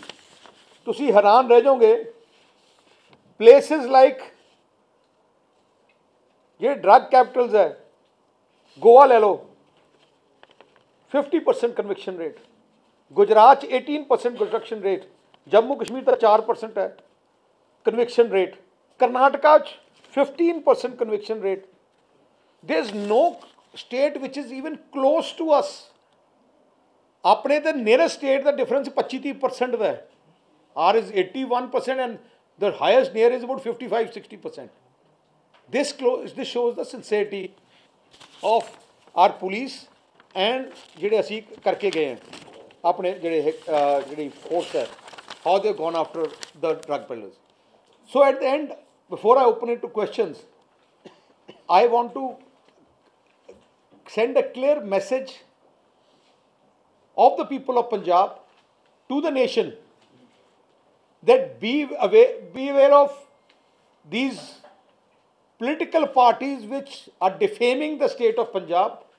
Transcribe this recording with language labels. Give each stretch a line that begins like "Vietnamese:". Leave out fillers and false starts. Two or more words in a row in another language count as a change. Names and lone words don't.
Punjabi: ਤੁਸੀਂ ਹੈਰਾਨ ਰਹਿ ਜਾਓਗੇ,
English: places like
Punjabi: ਜਿਹੜੇ
English: drug capitals
Punjabi: ਹੈ, ਗੋਆ ਲੈ ਲਓ 50%
English: conviction rate,
Punjabi: ਗੁਜਰਾਤ 'ਚ 18%
English: conviction rate,
Punjabi: ਜੰਮੂ ਕਸ਼ਮੀਰ ਦਾ 4% ਹੈ
English: conviction rate,
Punjabi: ਕਰਨਾਟਕਾ 'ਚ 15%
English: conviction rate. there is no state which is even close to us।
Punjabi: ਆਪਣੇ ਤੇ
English: nearest state
Punjabi: ਦਾ ਡਿਫਰੈਂਸ 25-30% ਦਾ ਹੈ।
English: ours is 81% and the highest near is about 55-60%. this shows the sincerity of our police and
Punjabi: ਜਿਹੜੇ ਅਸੀਂ ਕਰਕੇ ਗਏ हैं ਆਪਣੇ ਜਿਹੜੀ ਫੋਰਸ ਹੈ,
English: how they gone after the drug peddlers। so at the end, before I open it to questions, I want to send a clear message of the people of Punjab to the nation that be aware of these political parties which are defaming the state of Punjab.